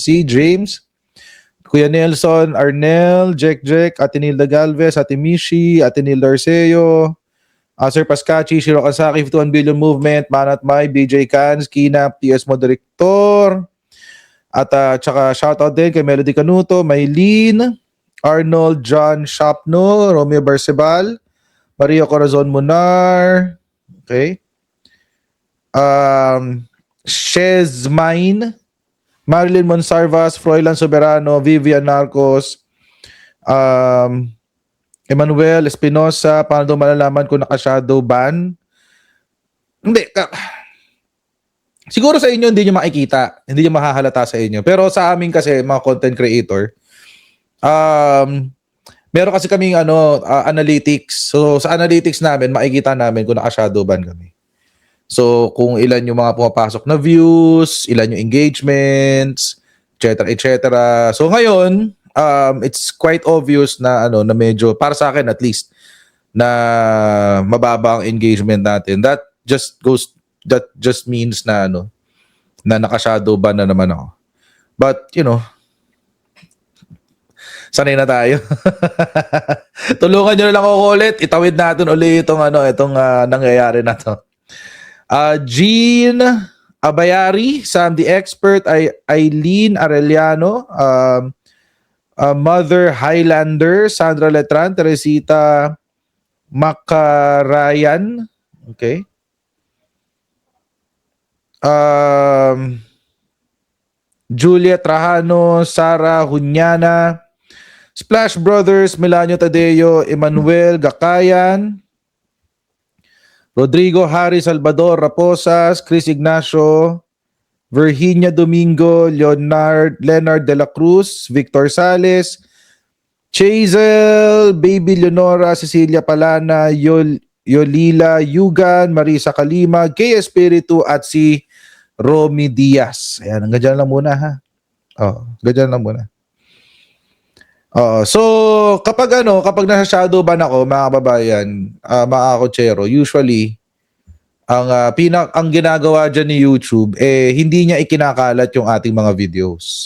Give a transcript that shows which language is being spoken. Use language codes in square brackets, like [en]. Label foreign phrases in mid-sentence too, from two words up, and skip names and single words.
[tl] C, James, Kuya Nelson, Arnel, Jack, Ate Nilda Galvez, Ate Mishi, Ate Nilda Arceo, Sir Pascachi, Shiro Kasaki, 51 Billion Movement, Manat Mai, BJ Cans, Kinap, TS Moderator, at tsaka shoutout din kay Melody Canuto, Maylene, Arnold, John Shapno, Romeo Barcebal, Maria Corazon Munar, okay, Shezmain, Marilyn Monsarvas, Froilan Soberano, Vivian Narcos, Emmanuel Espinosa. Paano daw malalaman kung naka- [en] shadow ban? [tl] Hindi. Siguro sa inyo hindi nyo makikita. Hindi nyo mahahalata sa inyo. Pero sa amin kasi, mga [en] content creator, [tl] meron kasi kaming analytics. So sa analytics namin, makikita namin kung naka- [en] shadow ban [tl] kami. So kung ilan yung mga pumapasok na views, ilan yung engagements, etc. So ngayon, [en] it's quite obvious [tl] na na medyo, para sa akin at least, na mababa ang engagement natin. [en] That just means [tl] na na naka- [en] shadow ban [tl] na naman ako. But sanay na tayo. Tulungan nyo na lang ako ulit. Itawid natin ulit itong nangyayari na to. Jean Abayari, Sam the Expert, Eileen Arellano, Mother Highlander, Sandra Letran, Teresita Macarayan, okay. Julia Trajano, Sara Hunyana, Splash Brothers, Melanio Tadeo, Emmanuel Gakayan, Rodrigo Harry Salvador Raposas, Chris Ignacio, Virginia Domingo, Leonard de la Cruz, Victor Sales, Chazel, Baby Leonora, Cecilia Palana, Yolila Yugan, Marisa Kalima, Kay Espiritu at si Romy Diaz. Ayan, hanggang dyan lang muna ha. Hanggang dyan lang muna. So kapag nasa [en] shadow ban [tl] ako, mga kababayan, mga kotsero, usually ang ginagawa diyan ni YouTube hindi niya ikinakalat yung ating mga videos.